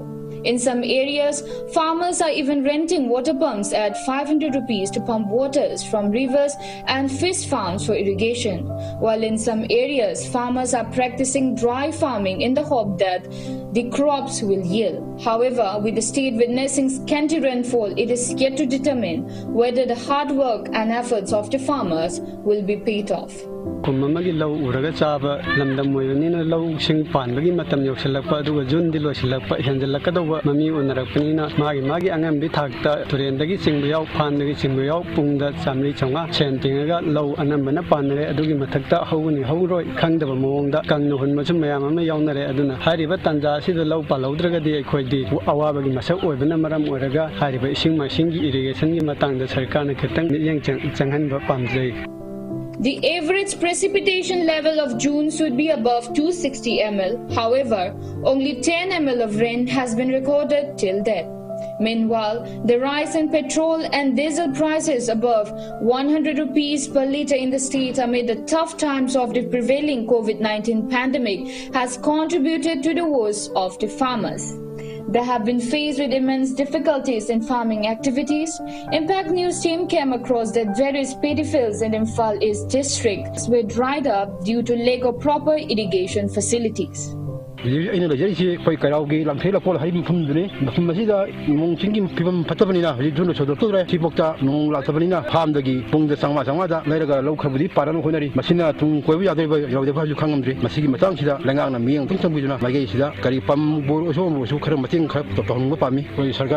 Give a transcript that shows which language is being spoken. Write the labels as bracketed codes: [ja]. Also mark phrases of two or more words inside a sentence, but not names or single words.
[en] In some areas, farmers are even renting water pumps at 500 rupees to pump waters from rivers and fish farms for irrigation, while in some areas, farmers are practicing dry farming in the hope that the crops will yield. However, with the state witnessing scanty rainfall, it is yet to determine whether the hard work and efforts of the farmers will be paid off. [mni] Kumamagi low uraga chaba lamdam moyonina low sing pan bagi matam yoksalakpa aduga jun dilo silakpa henjalakadawa mami unarakpanina magi angam bi thakta turendagi singbayau phandagi singbayau pungda chamri chonga sentingaga low anambana panare adugi mathakta hawuni hawroi khangdaba mawongda kangna hunmasu mayam ama yawnare aduna hariba tanja sida low palaudragadi ekhoidi awabagi masak oibana maram oraga hariba ising masingi irrigation gi matangda sarkarna khitang mityang changhanba pamjai. [en] The average precipitation level of June should be above 260 ml. However, only 10 ml of rain has been recorded till date. Meanwhile, the rise in petrol and diesel prices above 100 rupees per litre in the state amid the tough times of the prevailing COVID-19 pandemic has contributed to the woes of the farmers. They have been faced with immense difficulties in farming activities. Impact News team came across that various paddy fields in Imphal East district were dried up due to lack of proper irrigation facilities. [mni] ꯑꯩꯅ ꯂꯩꯖꯔꯤꯁꯤ ꯑꯩꯈꯣꯏ ꯀꯩꯔꯥꯎꯒꯤ ꯂꯝꯐꯦꯜ ꯂꯧꯀꯣꯜ ꯍꯥꯏꯔꯤꯕ ꯃꯐꯝꯗꯨꯅꯤ ꯃꯐꯝ ꯑꯁꯤꯗ ꯅꯣꯡ ꯆꯤꯡꯒꯤ ꯐꯤꯕꯝ ꯐꯠꯇꯕꯅꯤꯅ ꯍꯧꯖꯤꯛ ꯊꯨꯅ ꯁꯧꯗꯣꯛꯇꯧꯔꯦ ꯁꯤꯐꯥꯎꯗ ꯅꯣꯡ ꯂꯥꯛꯇꯕꯅꯤꯅ ꯐꯥꯔꯝꯗꯒꯤ ꯄꯨꯡꯗ ꯆꯥꯝꯃꯉꯥꯗ ꯂꯩꯔꯒ ꯂꯧ ꯈꯔꯕꯨꯗꯤ ꯄꯥꯟꯅꯕ ꯍꯣꯠꯅꯔꯤ ꯃꯁꯤꯅ ꯇꯨꯡ ꯀꯣꯏꯕ ꯌꯥꯗꯣꯏꯕ ꯌꯥꯎꯗꯕ ꯍꯥꯏꯕꯁꯨ ꯈꯪꯉꯝꯗ꯭ꯔꯤ ꯃꯁꯤꯒꯤ ꯃꯇꯥꯡꯁꯤꯗ ꯂꯩꯉꯥꯛꯅ ꯃꯤꯠꯌꯦꯡ ꯑꯃꯨꯛꯇꯪ ꯆꯪꯕꯤꯗꯨꯅ ꯃꯥꯏꯀꯩꯁꯤꯗ ꯀꯔꯤ ꯄꯝꯕꯨ ꯑꯣꯏꯔꯁꯨ ꯈꯔ ꯃꯇꯦꯡ ꯈꯔ ꯇꯧꯍꯟꯅꯤꯡꯕ ꯄꯥꯝꯃꯤ ꯑꯩꯈꯣꯏ ꯁꯔꯀꯥꯔꯒꯤ